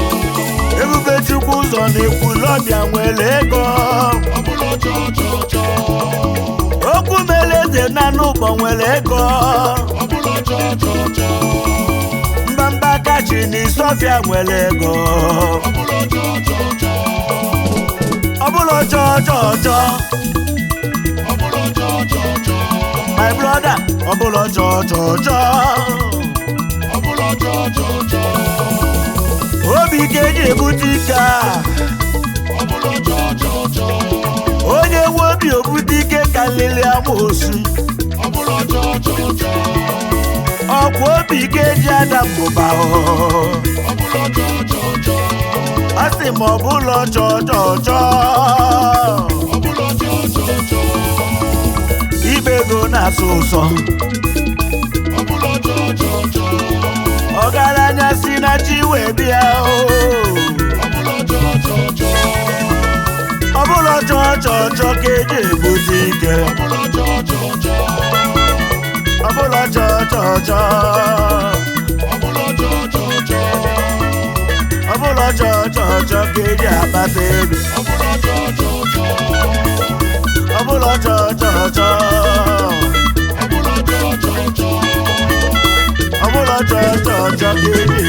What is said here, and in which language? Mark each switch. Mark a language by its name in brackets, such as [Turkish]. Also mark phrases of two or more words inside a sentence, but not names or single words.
[Igbo] Ebube Chukwu ụzọ na-ekwulọbịa nwere ego ọbụla jọ jọ jọ Okwu meleze na n'ụgbọ nwere ego ọbụla jọ jọ jọ Mbamba kachi na Isọfịa nwere ego ọbụla jọ jọ jọ ọbụla jọ jọ jọ ọbụla jọ jọ jọ [English] my brother [Igbo] ọbụla jọ jọ jọ ọbụla jọ jọ jọ obi ka eji ebute ike a ọbụla jọ jọ jọ onye nwe obi obute ike karịrị amoosu ọbụla jọ jọ jọ ọkwa obi ka eji ada mbụba ọbụla jọ jọ jọ a sị m ọbụla jọ jọ jọ ọbụla jọ jọ jọ ibe ego na-asụ ụsọ ọbụla jọ jọ jọ ọgaranya si na chi wee bịa ọbụla jọ jọ jọ ọbụla jọ jọ jọ ka eji ebute ike ọbụla jọ jọ jọ ọbụla jọ jọ jọ ọbụla jọ jọ jọ ọbụla jọ jọ jọ ka eji akpata ego ọbụla jọ jọ jọ ọbụla jọ jọ jọ ọbụla jọ jọ jọ ọbụla jọ jọ jọ ka eji